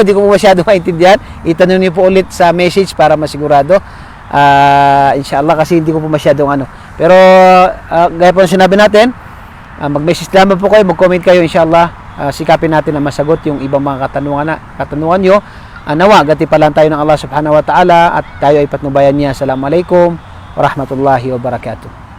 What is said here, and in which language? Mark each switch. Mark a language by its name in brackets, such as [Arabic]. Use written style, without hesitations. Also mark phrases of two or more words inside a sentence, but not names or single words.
[Filipino] Hindi ko masyado maintindihan. Itanong niyo po ulit sa message para masigurado. Inshallah kasi hindi ko po masyadong Pero gaya po sinabi natin, mag-message lamang po kayo, mag-comment kayo, inshallah. Sikapin natin na masagot yung ibang mga katanungan nyo. Nawag at ipalan tayo ng Allah [Arabic] سبحانه وتعالى [Filipino] at tayo ay patnubayan niya. [Arabic] السلام عليكم ورحمة الله وبركاته.